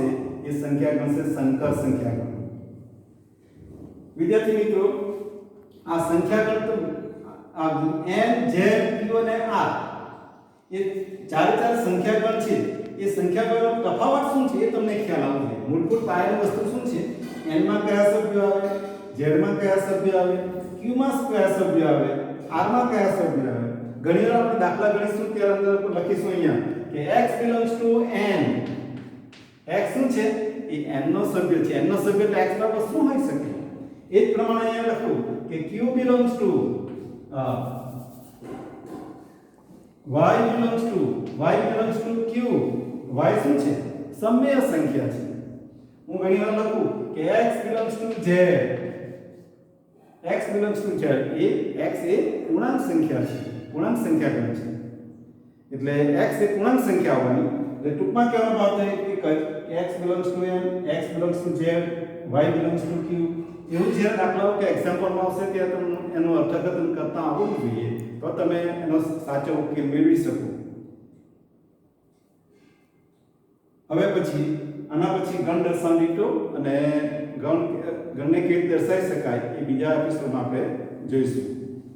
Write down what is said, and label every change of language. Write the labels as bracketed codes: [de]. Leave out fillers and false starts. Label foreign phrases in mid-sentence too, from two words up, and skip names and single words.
[gu] એ સંખ્યા ગણ છે સંકર સંખ્યા ગણ. વિદ્યાર્થી મિત્રો, આ સંખ્યા ગણ તો આ N, Z, Q અને R એ ચાર સંખ્યા ગણ છે. એ સંખ્યા ગણનો તફાવત શું છે એ તમને ખ્યાલ આવવો જોઈએ. મૂળભૂત પાયાની વસ્તુ શું છે? N માં કયા સભ્યો આવે, Z માં કયા સભ્યો આવે, Q માં કયા સભ્યો આવે, R માં કયા સભ્યો આવે. ઘણી વાર આપણે દાખલા ગણીશું ત્યારે અંદર લખીશું અહીંયા કે [en] x belongs to n. [gu] x શું છે? એ n નો સભ્ય છે. n નો સભ્ય એટલે x બરાબર શું હોઈ શકે? એ જ પ્રમાણે અહીંયા લખું કે [en] q belongs to y belongs to q. [gu] y શું છે? સમય સંખ્યા છે. હું ઘણી વાર લખું કે [en] x belongs to z. x belongs to z. [gu] એ x એ પૂર્ણાંક સંખ્યા છે, પૂર્ણાંક સંખ્યા ગણ છે. એટલે x એ પૂર્ણાંક સંખ્યા હોવાની. એટલે ટૂંકમાં કહેવાનો ભાવ થાય કે [en] x belongs to n, x belongs to z, y belongs to q. [gu] એવું જે દાખલાઓ કે એક્ઝામ્પલમાં આવશે ત્યારે તમને એનું અર્થઘટન કરતા આવડવું જોઈએ, તો તમે એનો સાચો ઉકેલ મેળવી શકો. હવે પછી આના પછી ગણ દર્શાવવાની રીતો અને ગણને કેવી રીતે દર્શાવી શકાય એ બીજા એપિસોડમાં આપણે જોઈશું.